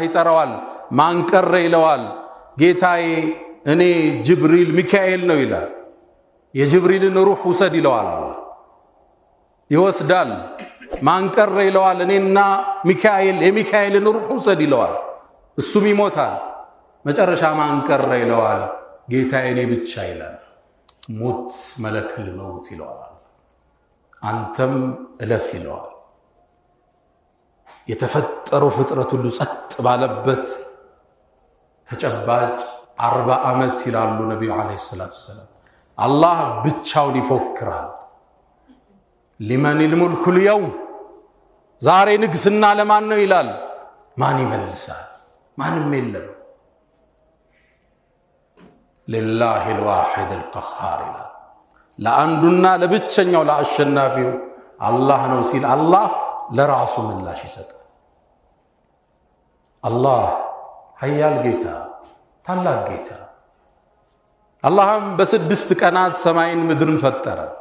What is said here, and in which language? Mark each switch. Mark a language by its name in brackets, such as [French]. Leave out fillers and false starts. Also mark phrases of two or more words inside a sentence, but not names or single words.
[Amharic] ይጠራዋል። ማን ቀረ ይለዋል። ጌታዬ እኔ ጅብሪል ሚካኤል ነው ይላል። የጅብሪልን ሩህ ውሰድ ይለዋል። አላህ ይወስዳል። ማን ቀረ ይለዋል። እኔና ሚካኤል የሚካኤልን ሩህ ውሰድ ይለዋል። እሱም ይሞታል። መጨረሻ ማን ቀረ ይለዋል። ጌታዬ እኔ ብቻ ይላል። ሙት [Arabic] ملك الموت [Amharic] ይለዋል አንተም እለፍ ይለዋል የተፈጠረው ፍጥረት ሁሉ ጸጥ ባለበት ተጨባጭ 40 ዓመት ይላሉ ነብዩ [Arabic] عليه الصلاة السلام [Amharic] አላህ ብቻውን ይፎክራል [Arabic] لمن الملك اليوم [Amharic] ዛሬ ንግስና ለማን ነው ይላል ማን ይመልሳል ማንም የለም [Arabic] لله الواحد القهار [Amharic] ይላል ለአንዱና ለብቸኛው ለአሸናፊው አላህ ነው ሲል አላህ ለራሱ ምላሽ ይሰጣል አላህ ኃያል ጌታ ታላቅ ጌታ አላህም በ6 ቀናት ሰማይን ምድርን ፈጠረ